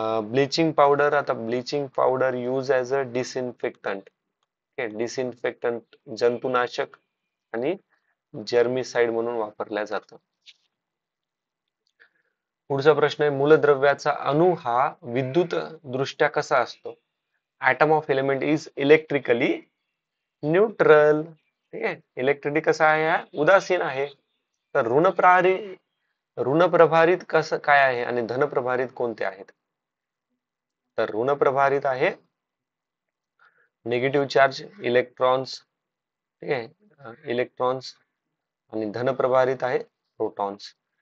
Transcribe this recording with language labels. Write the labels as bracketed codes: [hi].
[en] Bleaching powder, आता bleaching powder use as a disinfectant. [mr] Disinfectant, जंतुनाशक आणि जर्मिसाइड म्हणून वापरल्या जातं. पुढचा प्रश्न आहे, मूलद्रव्याचा अणु हा विद्युत दृष्ट्या कसा असतो? [en] Atom of element is electrically neutral. [mr] ठीक आहे, इलेक्ट्रिकली कसा आहे? हा उदासीन आहे. तर ऋणप्रभारित कसं काय आहे आणि धनप्रभारित कोणते आहेत? तर ऋणप्रभारित आहे निगेटिव्ह चार्ज इलेक्ट्रॉन्स. ठीक आहे, इलेक्ट्रॉन्स. आणि धनप्रभारित आहे प्रोटॉन्स.